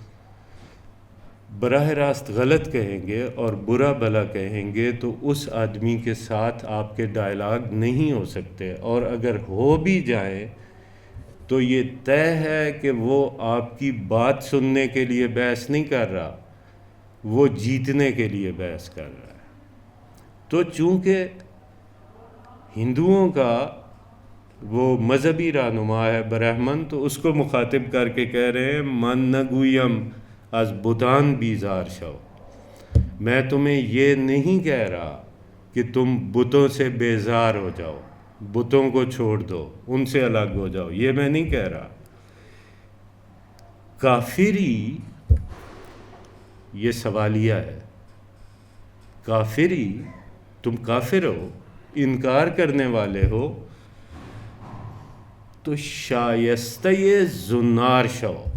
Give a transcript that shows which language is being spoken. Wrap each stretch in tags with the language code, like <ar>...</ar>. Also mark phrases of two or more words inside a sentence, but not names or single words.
<ur>براہ راست غلط کہیں گے اور برا بھلا کہیں گے تو اس آدمی کے ساتھ آپ کے ڈائلاگ نہیں ہو سکتے، اور اگر ہو بھی جائیں تو یہ طے ہے کہ وہ آپ کی بات سننے کے لیے بحث نہیں کر رہا، وہ جیتنے کے لیے بحث کر رہا ہے۔ تو چونکہ ہندوؤں کا وہ مذہبی رہنما ہے برہمن، تو اس کو مخاطب کر کے کہہ رہے ہیں</ur> <fa>من نگویم از بتان بیزار شو،</fa> <ur>میں تمہیں یہ نہیں کہہ رہا کہ تم بتوں سے بیزار ہو جاؤ، بتوں کو چھوڑ دو، ان سے الگ ہو جاؤ، یہ میں نہیں کہہ رہا۔ کافری یہ سوالیہ ہے، کافری، تم کافر ہو، انکار کرنے والے ہو،</ur> <fa>تو شائستہ زنار شو۔</fa>